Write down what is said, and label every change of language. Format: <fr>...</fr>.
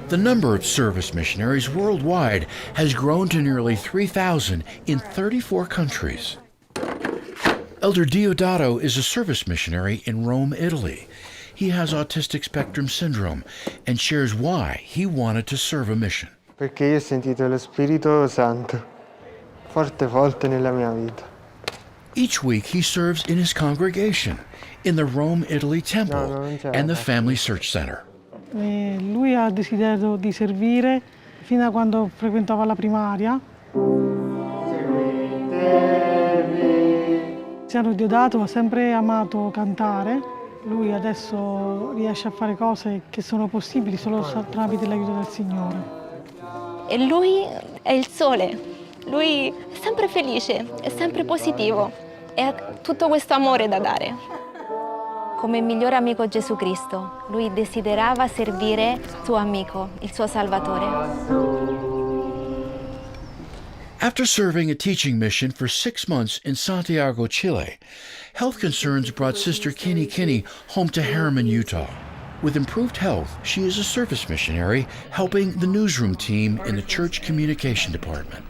<en>The number of service missionaries worldwide has grown to nearly 3,000 in 34 countries. Elder Diodato is a service missionary in Rome, Italy. He has autistic spectrum syndrome and shares why he wanted to serve a mission.</en> <it>Perché io ho sentito lo Spirito Santo forte nella mia vita.</it> <en>Each week he serves in his congregation, in the Rome, Italy Temple and the Family Search Center.</en> <it>Lui ha desiderio di servire fino a quando frequentava la primaria. Signor Diodato ha sempre amato cantare. Lui adesso riesce a fare cose che sono possibili solo tramite l'aiuto del Signore. E lui è il sole. Lui è sempre felice, è sempre positivo e ha tutto questo amore da dare. Come migliore amico Gesù Cristo, lui desiderava servire suo amico, il suo Salvatore.</it> <en>After serving a teaching mission for 6 months in Santiago, Chile, health concerns brought Sister Kinney home to Harriman, Utah. With improved health, she is a service missionary helping the newsroom team in the church communication department.</en>